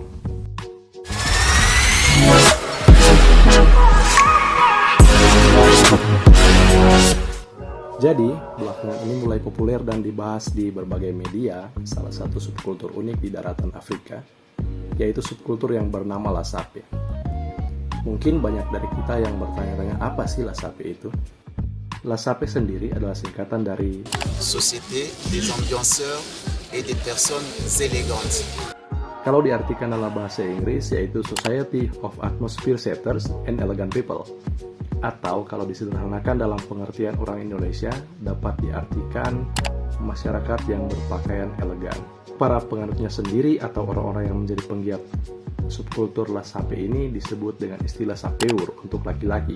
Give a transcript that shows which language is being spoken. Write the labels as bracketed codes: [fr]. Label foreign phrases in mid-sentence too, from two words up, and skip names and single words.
[id] Jadi, belakangan ini mulai populer dan dibahas di berbagai media salah satu subkultur unik di daratan Afrika, yaitu subkultur yang bernama Lasape. Mungkin banyak dari kita yang bertanya-tanya apa sih Lasape itu? Lasape sendiri adalah singkatan dari [fr] Société des ambianceurs et des personnes élégantes. [id] Kalau diartikan dalam bahasa Inggris, yaitu [en] Society of Atmosphere Setters and Elegant People. [id] Atau kalau disederhanakan dalam pengertian orang Indonesia, dapat diartikan masyarakat yang berpakaian elegan. Para penganutnya sendiri atau orang-orang yang menjadi penggiat subkultur Lasape ini disebut dengan istilah sapeur untuk laki-laki.